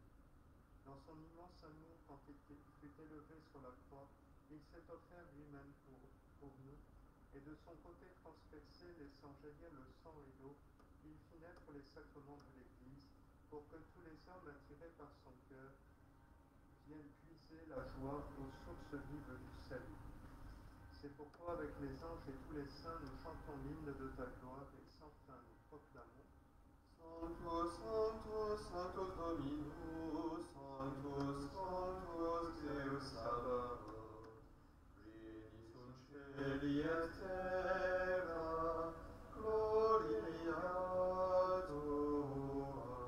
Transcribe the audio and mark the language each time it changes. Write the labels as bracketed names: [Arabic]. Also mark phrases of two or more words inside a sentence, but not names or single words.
[French] Dans son immense amour, quand il fut élevé sur la croix, il s'est offert lui-même pour nous, et de son côté transpercé, laissant jaillir le sang et l'eau, il fit naître les sacrements de l'Église, pour que tous les hommes attirés par son cœur viennent puiser la joie aux sources vives du salut. C'est pourquoi avec les anges et tous les saints nous chantons l'hymne de ta gloire et sans fin nous proclamons [Latin] Sanctus, Sanctus, Sanctus Dominus, Sanctus, Sanctus Deus Sabaoth, pleni sunt celi et terra, gloria tua.